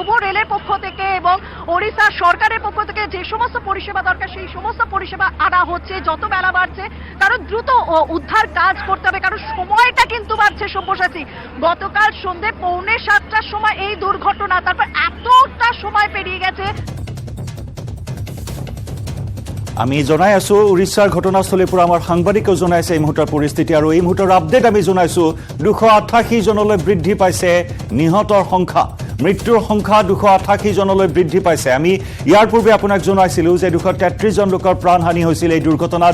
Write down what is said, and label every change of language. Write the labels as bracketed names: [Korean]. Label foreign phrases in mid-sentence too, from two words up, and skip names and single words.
[Bangla] তবুও রেলের পক্ষ থেকে এবং ওড়িশা সরকারের পক্ষ থেকে যে সমস্ত পরিষেবা দরকার সেই সমস্ত পরিষেবা আনা হচ্ছে যত বেলা বাড়ছে, কারণ দ্রুত উদ্ধার কাজ করতে হবে, কারণ সময়টা কিন্তু বাড়ছে। সব্যসাচী, গতকাল সন্ধ্যে 6:45টার সময় এই দুর্ঘটনা, তারপর এতটা সময় পেরিয়ে গেছে। [Assamese] আমি জনাই আছো উৰিষ্যাৰ ঘটনাস্থলীৰ পৰা আমাৰ সাংবাদিকেও জনাইছে এই মুহূৰ্তৰ পৰিস্থিতি, আৰু এই মুহূৰ্তৰ আপডেট আমি জনাইছো 288 জনলৈ বৃদ্ধি পাইছে নিহতৰ সংখ্যা। মৃত্যুৰ সংখ্যা 288 জনলৈ বৃদ্ধি পাইছে। আমি ইয়াৰ পূৰ্বে আপোনাক জনাইছিলো যে 233 জন লোকৰ প্ৰাণহানি হৈছিল এই দুৰ্ঘটনাত।